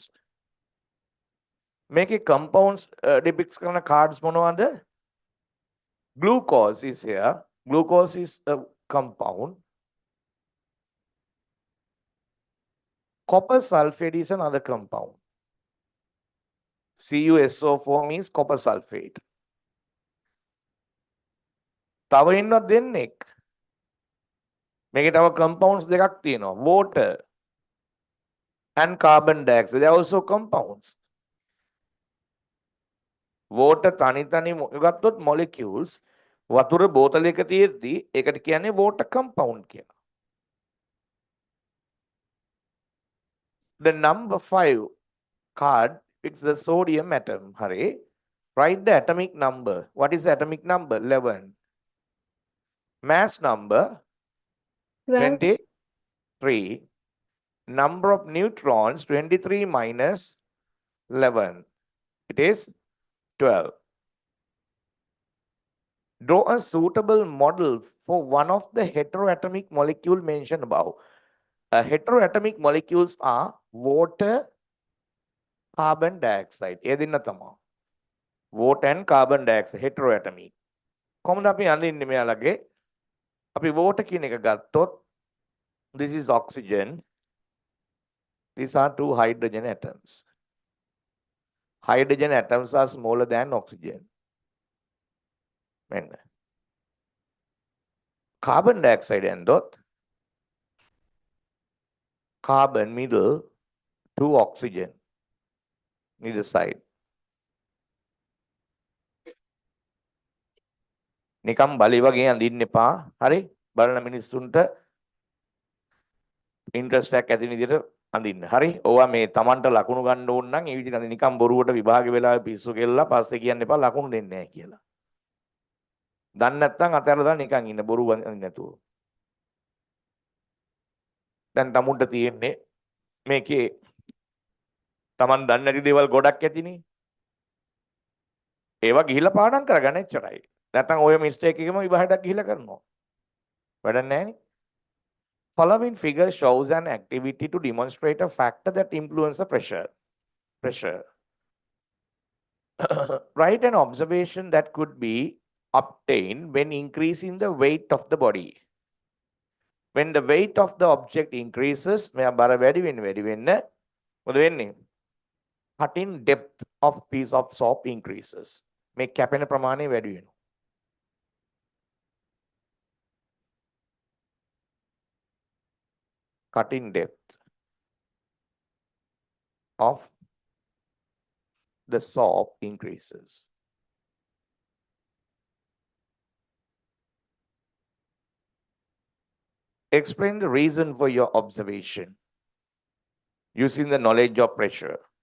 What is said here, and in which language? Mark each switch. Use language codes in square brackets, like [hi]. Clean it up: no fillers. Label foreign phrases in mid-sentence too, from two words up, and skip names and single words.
[en] Make a compounds depicts kind of cards මොනවද? Glucose is here. Glucose is a compound. Copper sulfate is another compound. CuSO4 means copper sulfate. [si] තව ඉන්නව දෙන්නෙක්. මේකේ තව compounds දෙකක් තියෙනවා. [en] Water and carbon dioxide. They are also compounds. [si] Water තනි තනි ගත්තොත් molecules. වතුර බෝතලයක තියෙද්දි ඒකට කියන්නේ [en] water compound [si] කියලා. [en] The number 5 card is the sodium atom. [si] හරි. [en] Write the atomic number. What is the atomic number? 11. Mass number 12. 23. Number of neutrons 23 minus 11. It is 12. Draw a suitable model for one of the heteroatomic molecule mentioned above. Heteroatomic molecules are water, carbon dioxide. [si] ඒ දෙන්න තමයි. [en] Water and carbon dioxide heteroatomic. [si] කොහොමද අපි අඳින්නේ මෙයාලගේ? අපි water කියන එක ගත්තොත් [en] this is oxygen. These are two hydrogen atoms. Hydrogen atoms are smaller than oxygen. [si] මෙන්න. [en] Carbon dioxide ඇන්දොත් carbon middle, two oxygen neither side. [si] නිකම් බලි වගේ අඳින්න එපා. හරි? බලන මිනිස්සුන්ට ඉන්ට්‍රස්ට් එකක් ඇති විදිහට අඳින්න. හරි? ඕවා මේ Tamanට ලකුණු ගන්න ඕන නම් ඒ විදිහට අඳින්න. නිකම් බොරුවට විභාගේ වෙලාවේ පිස්සු කෙල්ලලා පස්සේ කියන්න එපා ලකුණු දෙන්නේ නැහැ කියලා. දන්නේ නැත්නම් අතහැරලා දාන්න නිකන් ඉන්න බොරු අඳින්න නැතුව. දැන් තමුන්ට තියෙන්නේ මේකේ Taman දන්නේ නැති දේවල් ගොඩක් ඇතිනේ. ඒවා ගිහිල්ලා පාඩම් කරගන්න එච්චරයි. නැත්නම් ඔය මිස්ටේක් එකම විභාගයක් ගිහිල්ලා කරනවා. වැඩක් නැහැනේ. [en] Following figure shows an activity to demonstrate a factor that influences pressure. Write an observation that could be obtained when increasing the weight of the body. When the weight of the object increases, [si] මෙයා බර වැඩි වෙන්න මොකද වෙන්නේ? [en] Cutting depth of piece of soap increases. [si] මේ කැපෙන ප්‍රමාණය වැඩි වෙනවා. [en] Cutting depth of the soap increases. Explain the reason for your observation using the knowledge of pressure.